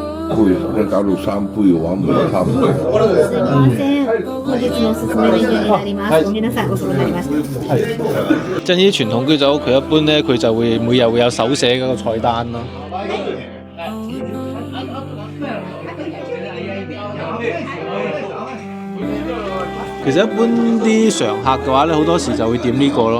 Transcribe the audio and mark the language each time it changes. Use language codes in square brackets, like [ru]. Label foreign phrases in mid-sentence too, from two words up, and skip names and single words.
[yue] 杯，一搞到3杯嘅話，咪差唔多。 [ja] すみません。本日のおすすめメニューになります。ごめんなさい、遅くなりました。 [yue] 即係呢啲傳統居酒屋，佢一般咧佢就會每日會有手寫嗰個菜單咯。其實一般啲常客嘅話咧，好多時就會點呢個咯。